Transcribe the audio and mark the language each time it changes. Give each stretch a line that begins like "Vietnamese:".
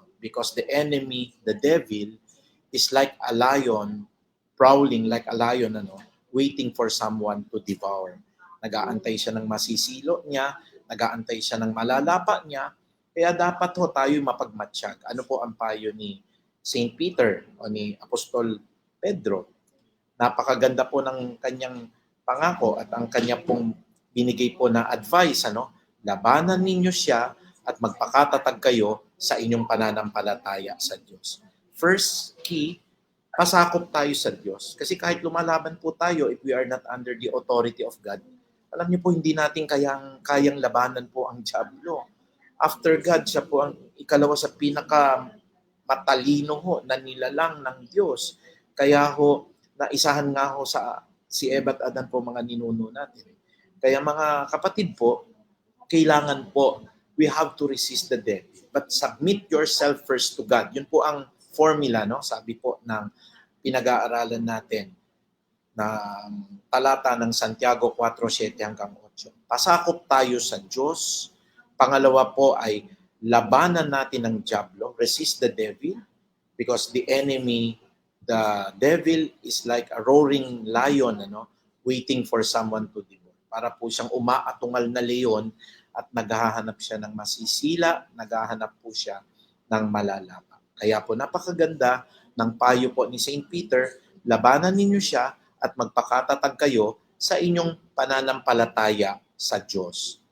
English: Because the enemy, the devil, is like a lion, prowling like a lion, waiting for someone to devour.
Filipino: Nag-aantay siya ng masisilo niya, nag-aantay siya ng malalapa niya, kaya dapat ho tayo mapagmatsyag. Ano po ang payo ni Saint Peter o ni Apostol Pedro? Napakaganda po ng kanyang pangako at ang kanya pong binigay po na advice, labanan ninyo siya at magpakatatag kayo sa inyong pananampalataya sa Diyos.
English: First key,
Filipino: pasakop tayo sa Diyos. Kasi kahit lumalaban po tayo,
English: if we are not under the authority of God,
Filipino: alam niyo po, hindi natin kayang labanan po ang dyablo.
English: After God,
Filipino: siya po ang ikalawa sa pinaka matalino ho na nilalang ng Diyos. Kaya ho, naisahan nga ho sa si Eva at Adan po mga ninuno natin. Kaya mga kapatid po, kailangan po,
English: we have to resist the devil. But submit yourself first to God.
Filipino: Yun po ang formula, sabi po ng pinag-aaralan natin na talata ng Santiago 4:7 hanggang 8. Pasakop tayo sa Diyos. Pangalawa po ay labanan natin ang dyablo.
English: Resist the devil because the enemy, the devil is like a roaring lion, waiting for someone to devour.
Filipino: Para po siyang umaatungal na leon at naghahanap siya ng masisila, naghahanap po siya ng malalapa. Kaya po napakaganda ng payo po ni St. Peter, labanan ninyo siya at magpakatatag kayo sa inyong pananampalataya sa Diyos.